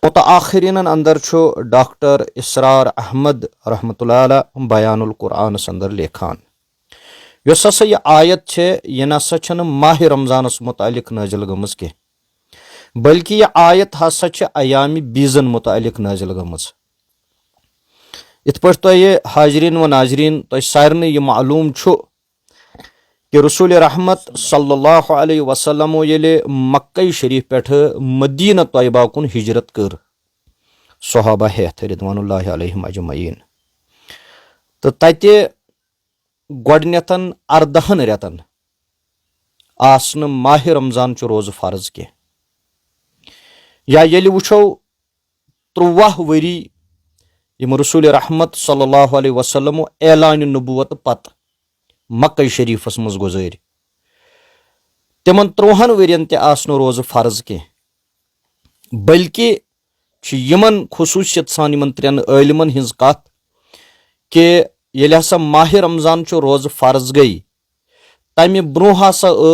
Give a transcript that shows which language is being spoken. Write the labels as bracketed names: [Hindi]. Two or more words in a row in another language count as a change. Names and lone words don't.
[Kashmiri] मुतआखिरीन अंदर डॉक्टर इसरार अहमद [Arabic] رحمة الله عليه [Kashmiri] बयानुल कुरान अंदर लेखान। यस हसा यह आयत यह नसा माह रमज़ानस मुतालिक नाजिल गमज के, बल्कि यह आयत हसा अयामी बीजन मुतालिक नाजिल गमज। इत पर हाजरीन व नाजरीन तो सारे यह मालूम कि रसूल रहमत [Arabic] صلى الله عليه وسلم [Kashmiri] येले मक्का शरीफ पेठ मदीना तयबा कुन हिजरत कर सहाबा हेथ [Arabic] رضوان الله عليهم أجمعين [Kashmiri] तो तते गोडनेथन 14 रेतन आसन माह रमजान चु रोज फर्ज के या येले वुछो 13 वरी यम रसूल रहमत [Arabic] صلى الله عليه وسلم [Kashmiri] ऐलान नबुवत पत मक्का शरीफस मज गुजर तिमन 13 वरियन ते आसन रोज फर्ज के बल्कि यमन खुसूसियत सान यमन 3 आलिमन हिंज कथ के येले हसा माह रमजान चु रोज फर्ज गई तमि ब्रोह हसा